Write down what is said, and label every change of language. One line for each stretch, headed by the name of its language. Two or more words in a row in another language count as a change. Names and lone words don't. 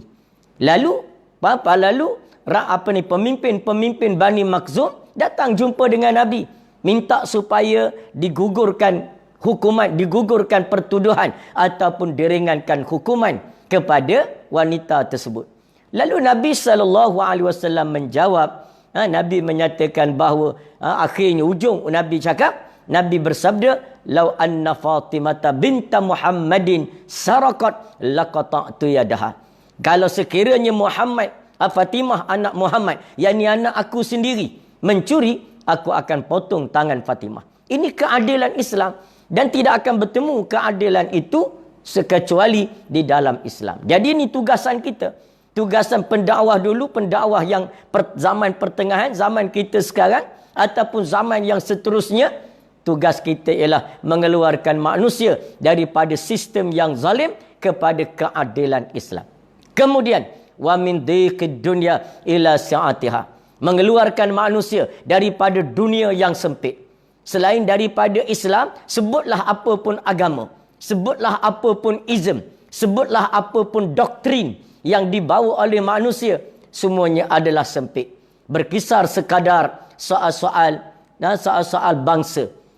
Malay: Lalu pemimpin-pemimpin Bani Makhzum datang jumpa dengan Nabi, minta supaya digugurkan hukuman, digugurkan pertuduhan ataupun diringankan hukuman kepada wanita tersebut. Lalu Nabi SAW menjawab, Nabi menyatakan bahawa akhirnya ujung Nabi cakap, Nabi bersabda,
Arabic: "لو أن فاطمة بنت محمد سرقت لقطعت يدها."
Malay: Kalau sekiranya Fatimah anak Muhammad, yakni anak aku sendiri, mencuri, aku akan potong tangan Fatimah. Ini keadilan Islam. Dan tidak akan bertemu keadilan itu sekecuali di dalam Islam. Jadi ini tugasan kita. Tugasan pendakwah dulu, pendakwah yang zaman pertengahan, zaman kita sekarang, ataupun zaman yang seterusnya. Tugas kita ialah mengeluarkan manusia daripada sistem yang zalim kepada keadilan Islam. Kemudian,
Arabic: ومن ضيق الدنيا إلى سعتها.
Malay: Mengeluarkan manusia daripada dunia yang sempit. Selain daripada Islam, sebutlah apa pun agama, sebutlah apa pun ism, sebutlah apa pun doktrin yang dibawa oleh manusia, semuanya adalah sempit. Berkisar sekadar soal-soal bangsa.